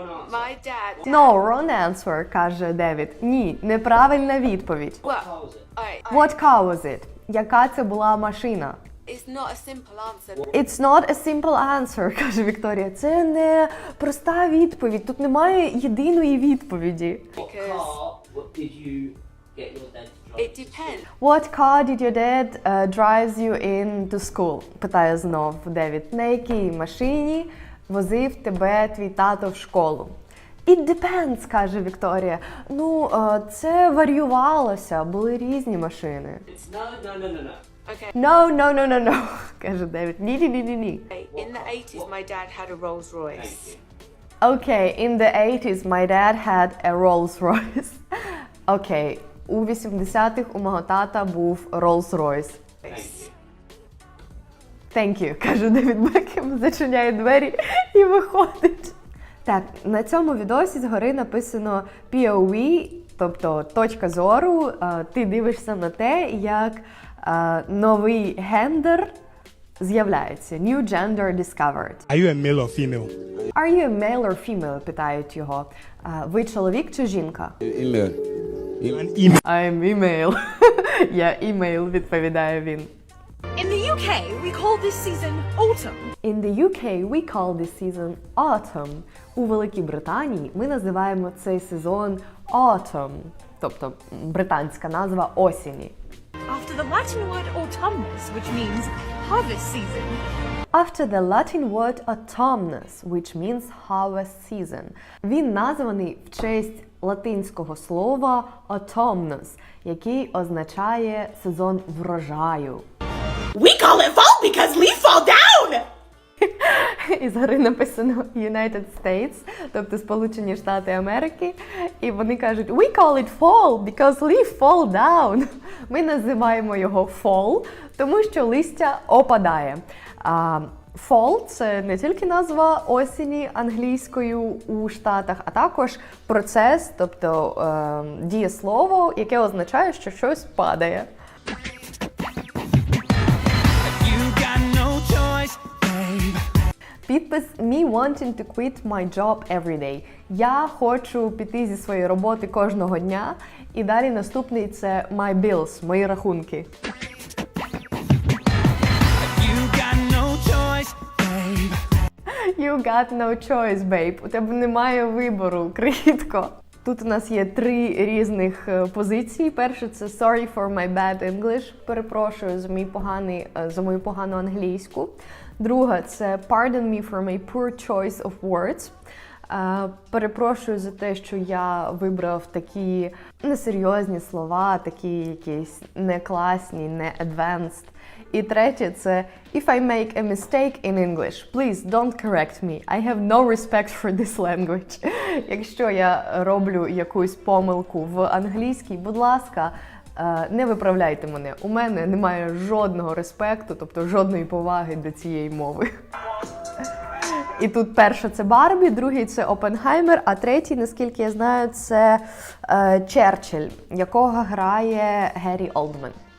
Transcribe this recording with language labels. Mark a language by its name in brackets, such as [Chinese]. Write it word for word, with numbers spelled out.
[English] My dad... No, wrong answer, [Ukrainian] каже Девід. Ні, неправильна відповідь. [English] What What car was it? [Ukrainian] Яка це була машина? [English] It's not a simple answer. It's not a simple answer, [Ukrainian] каже Вікторія. Це не проста відповідь. Тут немає єдиної відповіді. [English] What car did you get your dad to drive? It depends. What car did your dad uh, drives you in to school? [Ukrainian] Питає знов Девід. На якій машині возив тебе твій тато в школу? [English] It depends, [Ukrainian] каже Вікторія. Ну, це варіювалося, були різні машини. [English] It's no, no, no, no, no. Okay. No, no, no, no, no, [Ukrainian] каже Девід. Ні, ні, ні, ні, ні. [English] In the eighties, my dad had a Rolls Royce. Okay, in the eighties, my dad had a Rolls Royce. [Ukrainian] Окей, у вісімдесятих у мого тата був Rolls Royce. [English] Thank you, [Ukrainian] каже Девід Бекхем, зачиняє двері і виходить. Так, на цьому відосі згори написано пі о ві, тобто точка зору. Ти дивишся на те, як новий гендер з'являється. [English] New gender discovered. Are you a male or female? Are you a male or female? [Ukrainian] Питають його. Ви чоловік чи жінка? [English] Email. I'm email. [Ukrainian] Я email, відповідає він. [English] In the ю кей, we call this season autumn. In the ю кей, we call this season autumn. [Ukrainian] У Великій Британії ми називаємо цей сезон autumn, тобто британська назва осені. [English] After the Latin word autumnus, which means harvest season. After the Latin word autumnus, which means harvest season. [Ukrainian] Він названий в честь латинського слова autumnus, який означає сезон врожаю. [English] We call it fall because leaves fall down! [Ukrainian] І згори написано United States, тобто Сполучені Штати Америки. І вони кажуть [English] We call it fall because leaves fall down. [Ukrainian] Ми називаємо його fall, тому що листя опадає. А fall – це не тільки назва осені англійською у Штатах, а також процес, тобто е, дієслово, яке означає, що щось падає. Підпис [English] «Me wanting to quit my job every day». [Ukrainian] Я хочу піти зі своєї роботи кожного дня. І далі наступний – це [English] «My bills», [Ukrainian] мої рахунки. [English] You got no choice, babe. You got no choice, babe. [Ukrainian] У тебе немає вибору, крихітко. Тут у нас є три різних позиції. Перше – це [English] «Sorry for my bad English», [Ukrainian] перепрошую за мій поганий, за мою погану англійську. Друга – це [English] «Pardon me for my poor choice of words». [Ukrainian] Перепрошую за те, що я вибрав такі несерйозні слова, такі якісь не класні, не advanced. І третє – це [English] «If I make a mistake in English, please don't correct me. I have no respect for this language». [Ukrainian] Якщо я роблю якусь помилку в англійській, будь ласка, не виправляйте мене. У мене немає жодного респекту, тобто жодної поваги до цієї мови. І тут перше – це Барбі, другий – це Опенгаймер, а третій, наскільки я знаю, це е, Черчилль, якого грає Геррі Олдмен.